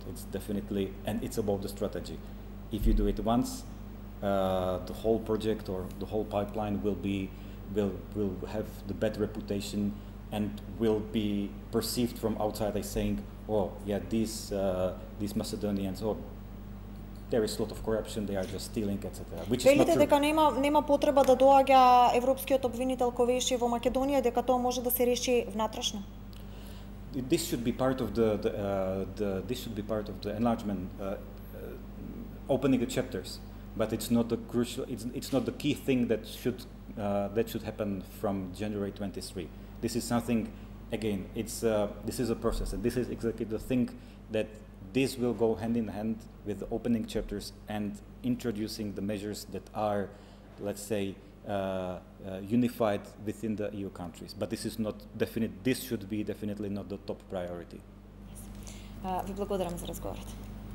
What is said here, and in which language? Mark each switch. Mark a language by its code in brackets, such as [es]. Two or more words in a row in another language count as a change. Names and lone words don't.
[en] It's definitely, and it's about the strategy. If you do it once, the whole project or the whole pipeline will have the bad reputation and will be perceived from outside as saying, oh yeah, these Macedonians, oh, there is a lot of corruption, they are just stealing, etc. [mk] Велите дека нема потреба да доаѓа европскиот обвинител Ковеси во Македонија, дека тоа може да се реши внатрешно? [en] This should be part of the enlargement, opening the chapters, but it's not the crucial. It's not the key thing that should happen from January 23. This is something. Again, this is a process, and this is exactly the thing that. This will go hand in hand with the opening chapters and introducing the measures that are, let's say, unified within the EU countries. But this is not definite. This should be definitely not the top priority. [mk] Ви благодарам за разговорот.